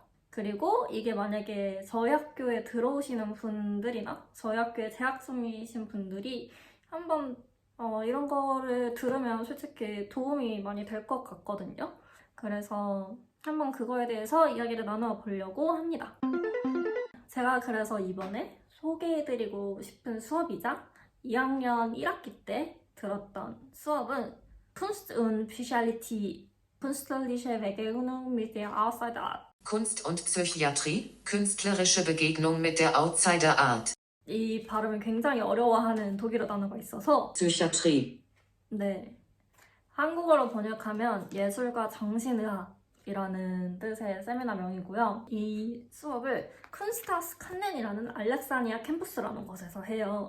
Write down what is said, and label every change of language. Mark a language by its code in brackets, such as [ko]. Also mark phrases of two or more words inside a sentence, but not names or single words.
[ko] 그리고 이게 만약에 저희 학교에 들어오시는 분들이나 저희 학교에 재학 중이신 분들이 한번 이런 거를 들으면 솔직히 도움이 많이 될 것 같거든요. 그래서 한번 그거에 대해서 이야기를 나눠 보려고 합니다. 제가 그래서 이번에 소개해드리고 싶은 수업이자 2학년 1학기 때 들었던 수업은 Kunst und Psychiatrie, künstlerische Begegnung mit der Outsider. Kunst und Psychiatrie, künstlerische Begegnung mit der Outsider Art. 이 발음을 굉장히 어려워하는 독일어 단어가 있어서 Psychiatrie. 네, 한국어로 번역하면 예술과 정신의학이라는 뜻의 세미나명이고요. 이 수업을 쿤스타스 칸넨이라는 알렉사니아 캠퍼스라는 곳에서 해요.